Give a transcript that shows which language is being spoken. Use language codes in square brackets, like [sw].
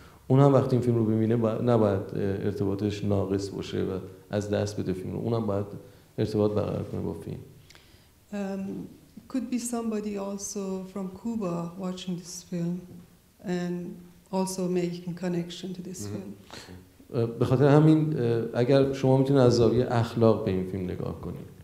[fa] اون هم وقتی این فیلم رو ببینه نباید ارتباطش ناقص باشه و از دست بده فیلم رو. اونم باید ارتباط برقرار کنه با فیلم. [en] It could be somebody also from Cuba watching this film and also making connection to this film. [fa] به خاطر همین اگر شما میتونید از زاویه اخلاق به این فیلم نگاه کنید.